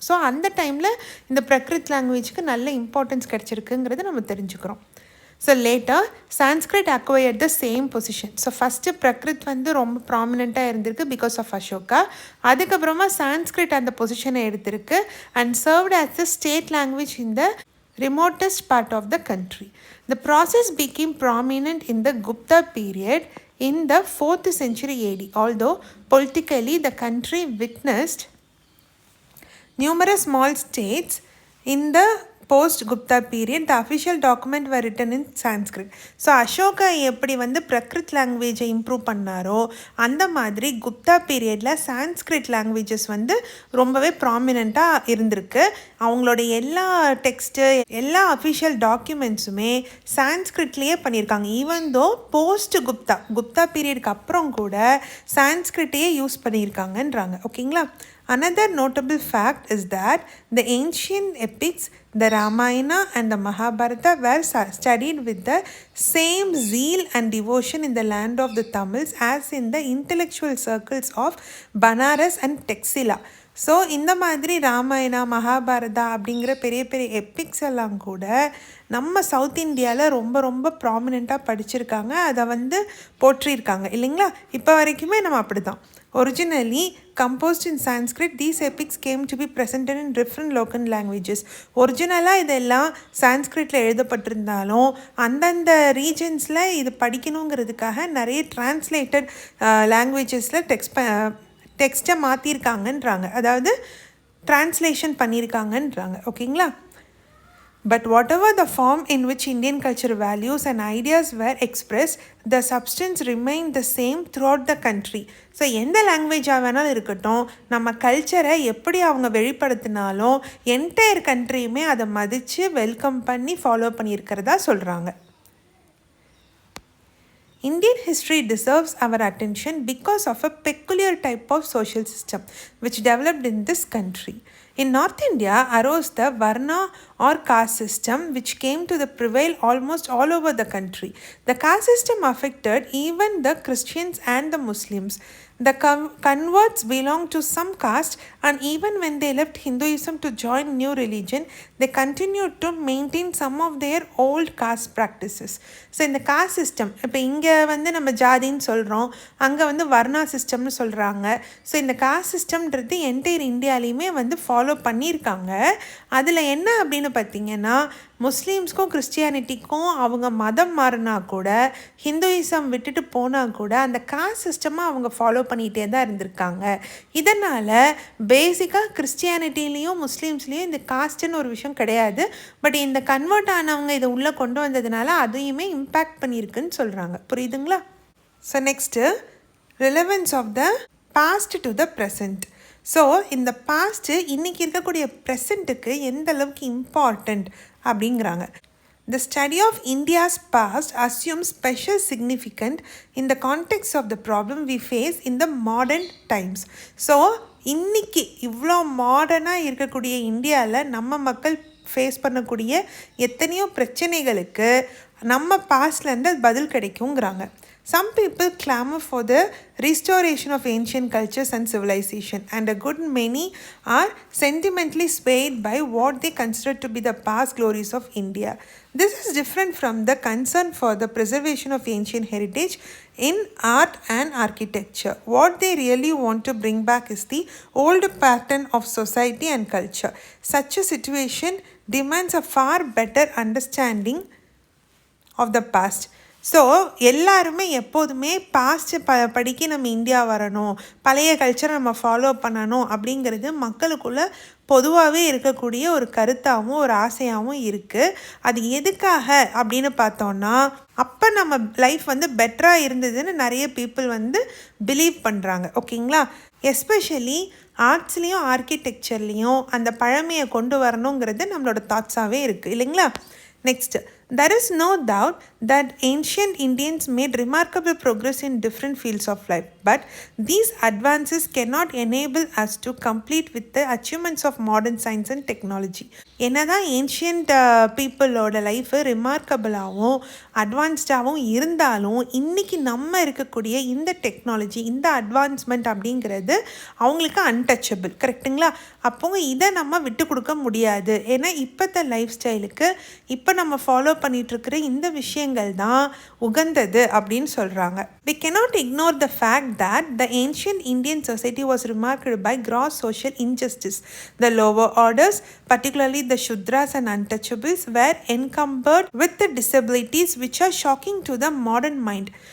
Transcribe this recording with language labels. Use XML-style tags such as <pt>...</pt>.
<ta>So அந்த டைமில் இந்த பிரக்ரித் லாங்குவேஜுக்கு நல்ல இம்பார்ட்டன்ஸ் கிடச்சிருக்குங்கிறத நம்ம தெரிஞ்சுக்கிறோம்.</ta> <en>So later Sanskrit acquired the same position.</en> <ta>So first Prakrit வந்து ரொம்ப ப்ராமினெண்ட்டாக இருந்திருக்கு பிகாஸ் ஆஃப் அசோகா. அதுக்கப்புறமா சான்ஸ்கிரிட் அந்த பொசிஷனை எடுத்திருக்கு and</ta> <en>Served as the state language in the remotest part of the country. The process became prominent in the Gupta period in the 4th century AD. Although politically the country witnessed numerous small states in the post-Gupta period, the official document were written in Sanskrit.</en> <ta>So Ashoka எப்படி வந்து பிரக்ரித் லாங்குவேஜை improve பண்ணாரோ அந்த மாதிரி குப்தா பீரியடில் Sanskrit languages வந்து ரொம்பவே ப்ராமினெண்ட்டாக இருந்திருக்கு. அவங்களோட எல்லா டெக்ஸ்ட்டு எல்லா அஃபிஷியல் டாக்குமெண்ட்ஸுமே சான்ஸ்கிரிட்லேயே பண்ணியிருக்காங்க. ஈவன் தோ குப்தா பீரியடுக்கு அப்புறம் கூட சான்ஸ்கிரிட்டையே யூஸ் பண்ணியிருக்காங்கன்றாங்க. ஓகேங்களா.</ta> <en>Another notable fact is that the ancient epics, the Ramayana and the Mahabharata were studied with the same zeal and devotion in the land of the Tamils as in the intellectual circles of Banaras and Taxila.</en> <ta>So இந்த மாதிரி ராமாயணா மகாபாரதா அப்படிங்கிற பெரிய பெரிய எப்பிக்ஸ் எல்லாம் கூட நம்ம south இந்தியாவில் ரொம்ப ரொம்ப ப்ராமினெண்ட்டாக படிச்சிருக்காங்க, அதை வந்து போற்றியிருக்காங்க இல்லைங்களா. இப்போ வரைக்குமே நம்ம அப்படி தான்.</ta> <en>Originally composed in Sanskrit, these epics came to be presented in different local languages.</en> <ta>ஒரிஜினலாக இதெல்லாம் சான்ஸ்கிரிட்டில் எழுதப்பட்டிருந்தாலும் அந்தந்த ரீஜன்ஸில் இது படிக்கணுங்கிறதுக்காக நிறைய டிரான்ஸ்லேட்டட் லாங்குவேஜஸில் டெக்ஸ்ட்டை மாற்றிருக்காங்கன்றாங்க, அதாவது டிரான்ஸ்லேஷன் பண்ணியிருக்காங்கன்றாங்க. ஓகேங்களா.</ta> <en>But whatever the form in which Indian culture values and ideas were expressed, the substance remained the same throughout the country.</en> <ta>So எந்த லாங்குவேஜாக வேணாலும் இருக்கட்டும், நம்ம கல்ச்சரை எப்படி அவங்க வெளிப்படுத்தினாலும் என்டையர் கண்ட்ரியுமே அதை மதித்து வெல்கம் பண்ணி ஃபாலோ பண்ணியிருக்கிறதா சொல்கிறாங்க.</ta> <en>Indian history deserves our attention because of a peculiar type of social system which developed in this country. In North India arose the Varna or caste system which came to prevail almost all over the country. The caste system affected even the Christians and the Muslims. The converts belonged to some caste and even when they left Hinduism to join new religion, they continued to maintain some of their old caste practices.</en> <ta>So இந்த cost system இப்போ இங்கே வந்து நம்ம ஜாதின்னு சொல்கிறோம், அங்கே வந்து வர்ணா சிஸ்டம்னு சொல்கிறாங்க. ஸோ இந்த காஸ்ட் சிஸ்டம்ன்றது என்டையர் இந்தியாலையுமே வந்து ஃபாலோ பண்ணியிருக்காங்க. அதில் என்ன அப்படின்னு பார்த்தீங்கன்னா, முஸ்லீம்ஸ்க்கும் கிறிஸ்டியானிட்டிக்கும் அவங்க மதம் மாறினா கூட, ஹிந்துயிசம் விட்டுட்டு போனால் கூட அந்த காஸ்ட் சிஸ்டமாக அவங்க ஃபாலோ பண்ணிகிட்டே தான் இருந்திருக்காங்க. இதனால் பேசிக்காக கிறிஸ்டியானிட்டிலையும் முஸ்லீம்ஸ்லேயும் இந்த காஸ்ட்டுன்னு ஒரு விஷயம் கிடையாது. பட் இந்த கன்வெர்ட் ஆனவங்க இதை உள்ளே கொண்டு வந்ததுனால அதையுமே இம்பேக்ட் பண்ணியிருக்குன்னு சொல்கிறாங்க. புரியுதுங்களா.</ta> <en>So next relevance of the past to the present.</en> <ta>So இந்த பாஸ்ட்டு இன்றைக்கி இருக்கக்கூடிய ப்ரெசண்ட்டுக்கு எந்த அளவுக்கு இம்பார்ட்டண்ட் அப்படிங்கிறாங்க.</ta> <en>The study of India's past assumes special significance in the context of the problem we face in the modern times.</en> <ta>So இன்றைக்கி இவ்வளோ மாடர்னாக இருக்கக்கூடிய இந்தியாவில் நம்ம மக்கள் ஃபேஸ் பண்ணக்கூடிய எத்தனையோ பிரச்சனைகளுக்கு நம்ம பாஸ்ட்லேருந்து பதில் கிடைக்குங்கிறாங்க.</ta> <en>Some people clamor for the restoration of ancient cultures and civilization, and a good many are sentimentally swayed by what they consider to be the past glories of India. This is different from the concern for the preservation of ancient heritage in art and architecture. What they really want to bring back is the old pattern of society and culture. Such a situation demands a far better understanding of the past.</en> <ta>So எல்லாருமே எப்போதுமே பாஸ்ட்டை படிக்க நம்ம India வரணும், பழைய கல்ச்சரை நம்ம follow பண்ணணும் அப்படிங்கிறது மக்களுக்குள்ளே பொதுவாகவே இருக்கக்கூடிய ஒரு கருத்தாகவும் ஒரு ஆசையாகவும் இருக்குது. அது எதுக்காக அப்படின்னு பார்த்தோன்னா, அப்போ நம்ம லைஃப் வந்து பெட்டராக இருந்ததுன்னு நிறைய பீப்புள் வந்து பிலீவ் பண்ணுறாங்க. ஓகேங்களா? எஸ்பெஷலி ஆர்ட்ஸ்லேயும் ஆர்கிடெக்சர்லேயும் அந்த பழமையை கொண்டு வரணுங்கிறது நம்மளோட தாட்ஸாகவே இருக்குது இல்லைங்களா?</ta> <en>Next, there is no doubt that ancient Indians made remarkable progress in different fields of life, but these advances cannot enable us to compete with the achievements of modern science and technology.</en> <ta>என்னதான் ancient பீப்புளோட life ரிமார்க்கபிளாகவும் அட்வான்ஸ்டாகவும் இருந்தாலும் இன்றைக்கி நம்ம இருக்கக்கூடிய இந்த technology, இந்த advancement அப்படிங்கிறது அவங்களுக்கு அன்டச்சபிள். கரெக்டுங்களா? அப்போ இதை நம்ம விட்டு கொடுக்க முடியாது. ஏன்னா இப்போத்த லைஃப் ஸ்டைலுக்கு இப்போ நம்ம ஃபாலோ பண்ணிகிட்ருக்கிற இந்த விஷயங்கள் தான் உகந்தது அப்படின்னு சொல்கிறாங்க.</ta> <en>We cannot ignore the fact that the ancient Indian society was remarked by gross social injustice. The lower orders, particularly the Shudras and untouchables, were encumbered with the disabilities which are shocking to the modern mind.</en>